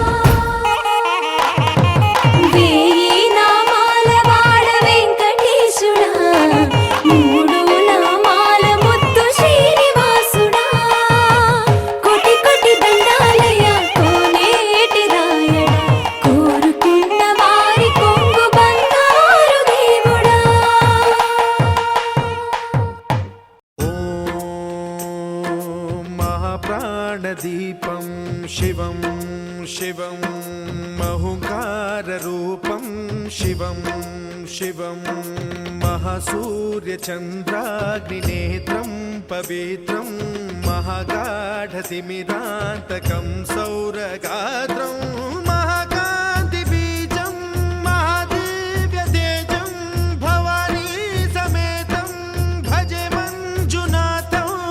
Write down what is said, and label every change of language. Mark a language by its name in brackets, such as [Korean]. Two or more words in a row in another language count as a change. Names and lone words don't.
[Telugu] వేయి నామాల వాడ వెంకటేశుడా మూడు నామాల ముద్దు శ్రీనివాసుడా కోటి కోటి దండాలయ్యా కోనేటి రాయడా కోరుకున్న వారి కొంగు బంగారు దేవుడా [Sanskrit] ॐ महाप्राणदीपं शिवं शिवं महुङ्काररूपं शिवं शिवं महासूर्यचन्द्राग्निनेत्रं पवित्रं महागाढतिमिरान्तकं सौरगात्रं महाकान्तिबीजं महादिव्यतेजं भवानी समेतं भजे मञ्जुनाथं